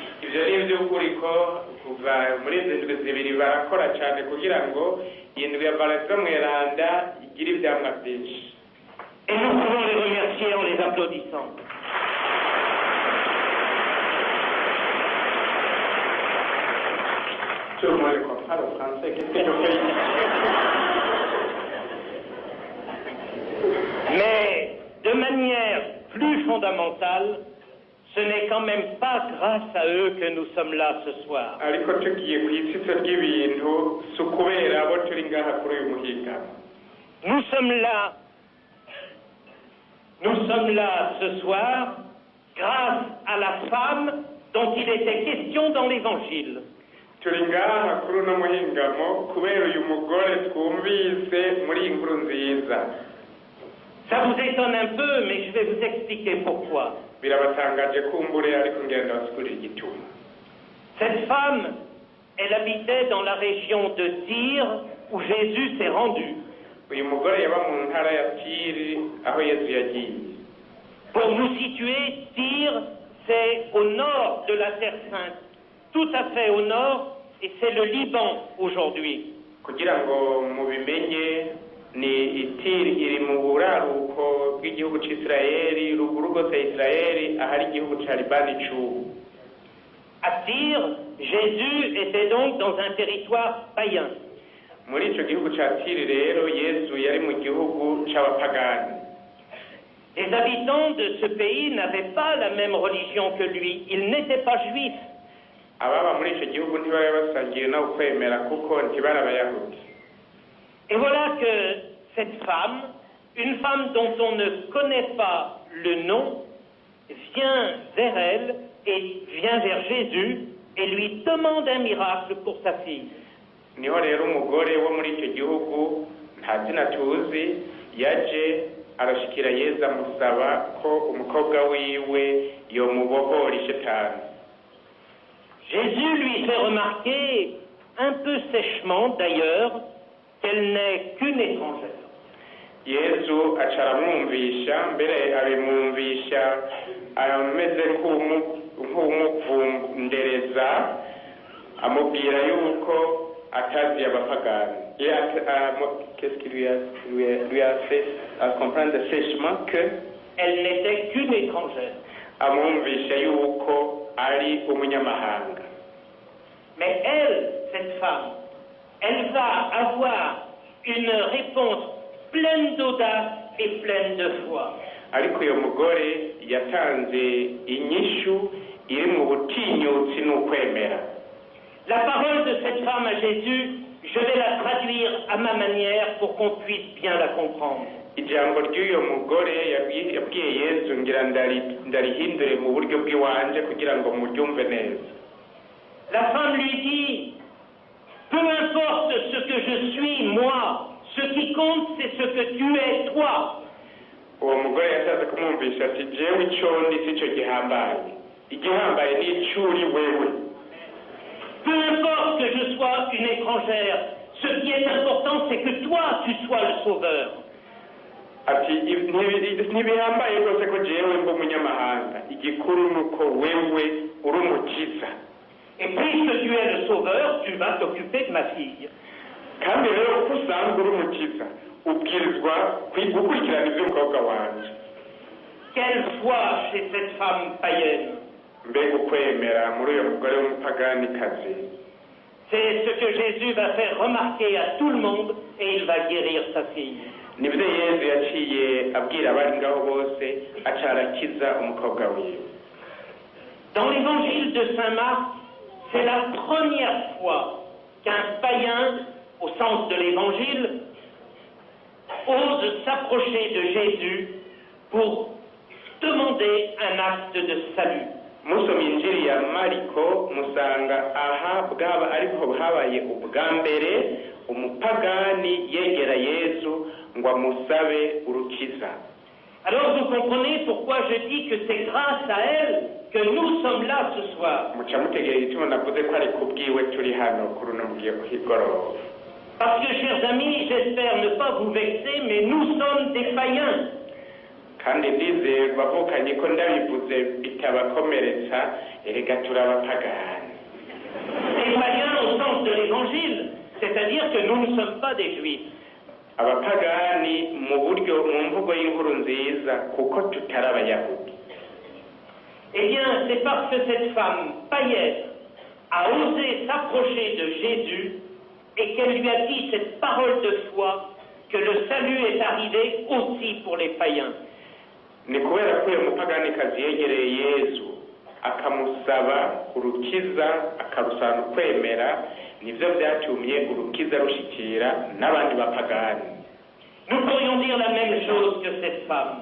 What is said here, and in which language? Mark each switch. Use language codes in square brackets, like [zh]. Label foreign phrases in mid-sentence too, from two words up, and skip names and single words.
[rn] Ibyo ni iby'ukuri ko kuva muri izi ndwi zibiri barakora cyane kugira ngo iyi ndwi ya Valentine mweranda igire ibyamwa byinshi. [fr] Et nous pouvons les remercier en les applaudissant. Tout le monde comprend le français, qu'est-ce que je fais ici? Mais de manière plus fondamentale, ce n'est quand même pas grâce à eux que nous sommes là ce soir. [rn] Ariko tugiye ku itsitso ry'ibintu si ukubera abo turi ngaha kuri uyu muhingamo. [fr] Nous sommes là ce soir grâce à la femme dont il était question dans l'Évangile. [rn] Turi ngaha kuri uno muhingamo kubera uyu mugore twumvise muri iyi nkuru nziza. [fr] Ça vous étonne un peu, mais je vais vous expliquer pourquoi. [rn] Birabatangaje kumbure ariko ngenda basigurira igituma. [fr] Cette femme, elle habitait dans la région de Tyr où Jésus s'est rendu. [rn] Uyu mugore yaba mu ntara ya Tiri aho Yesu yagiye. [fr] Pour nous situer, Tyr, c'est au nord de la Terre Sainte, tout à fait au nord, et c'est le Liban aujourd'hui. [rn] Kugira ngo mubimenye ni Itiri iri mu buraruko bw'igihugu cy'Isirayeli, ruguru rwose ya Isirayeli ahari igihugu cya Libani cy'ubu. [fr] À Tyr, Jésus était donc dans un territoire païen. [rn] Muri icyo gihugu cya Tiri rero Yesu yari mu gihugu cy'abapagani. [fr] Les habitants de ce pays n'avaient pas la même religion que lui. Ils n'étaient pas juifs. [rn] Ababa muri icyo gihugu ntibari basangiye no kwemera kuko ntibari abayahudi. [fr] Et voilà que cette femme, une femme dont on ne connaît pas le nom, vient vers elle et vient vers Jésus et lui demande un miracle pour sa fille. [rn] Niho rero umugore wo muri icyo gihugu nta zina tuzi yaje arashikira Yesu amusaba ko umukobwa wiwe yomubohora ishetani. [fr] Jésus lui fait remarquer, un peu sèchement d'ailleurs, qu'elle n'est qu'une étrangère. [rn] Yesu acaramwumvisha mbere abimwumvisha ameze nk'umuvundereza amubwira yuko atazi abapagani. [fr] Qu'est-ce qui lui a fait comprendre sèchement que elle n'était qu'une étrangère. [rn] amwumvisha yuko ari umunyamahanga. [fr] Mais elle, cette femme, elle va avoir une réponse pleine d'audace et pleine de foi. [rn] Ariko uyo mugore yatanze inyishu iri mu butinyutsi n'ukwemera. [fr] La parole de cette femme à Jésus, je vais la traduire à ma manière pour qu'on puisse bien la comprendre. [rn] Ijambo ry'uyo mugore yabwiye Yesu ngira ndarihindure mu buryo bw'iwanje kugira ngo muryumve neza. [fr] La femme lui dit, peu importe ce que je suis, moi, ce qui compte, c'est ce que tu es, toi. [rn] Uwo mugore yashatse kumwumvisha ati jewe ico ndi sico gihambaye, igihambaye ni icuri wewe. [fr] Peu importe que je sois une étrangère, ce qui est important, c'est que toi, tu sois le sauveur. [rn] Ati ntibihambaye rwose ko jewe mba umunyamahanga, igikuru nuko wewe uri umukiza. [fr] Et puisque tu es le sauveur, tu vas t'occuper de ma fille. [rn] Kandi rero ko usanzwe uri umukiza ubwirizwa gukurikirana iby'umukobwa wanje. [fr] Quelle foi chez cette femme païenne. [rn] Mbega ukwemera muri uyo mugore w'umupaganikazi. [fr] C'est ce que Jésus va faire remarquer à tout le monde et il va guérir sa fille. [rn] Nibyo Yesu yaciye abwira abari ngaho bose aca arakiza umukobwa wiwe. [fr] Dans l'évangile de Saint Marc, c'est la première fois qu'un païen, au sens de l'évangile, ose s'approcher de Jésus pour demander un acte de salut. [rn] Musomye injiri ya Mariko musanga aha bwaba ariko habaye ubwa mbere umupagani yegera Yesu ngo amusabe urukiza. [fr] Alors vous comprenez pourquoi je dis que c'est grâce à elle que nous sommes là ce soir. [rn] Muca mutegera igituma navuze ko ari kubwiwe turi hano kuri uno mugoroba. [fr] Parce que, chers amis, j'espère ne pas vous vexer, mais nous sommes des païens. [rn] Kandi ndize bavukanye ko ndabivuze bitabakomeretsa erega turi abapagani. [fr] Des païens au sens de l'évangile, c'est-à-dire que nous ne sommes pas des juifs. [rn] Abapagani mu buryo mu mvugo y'inkuru nziza kuko tutari abayahudi. [fr] Eh bien, c'est parce que cette femme païenne a osé s'approcher de Jésus et qu'elle lui a dit cette parole de foi que le salut est arrivé aussi pour les païens. [rn] Ni kubera ko uyu mupaganikazi yegereye Yesu akamusaba urukiza akarusana ukwemera nivyo vyatumye urukiza rushikira n'abandi bapagani. [fr] Nous pourrions dire la même chose que cette femme.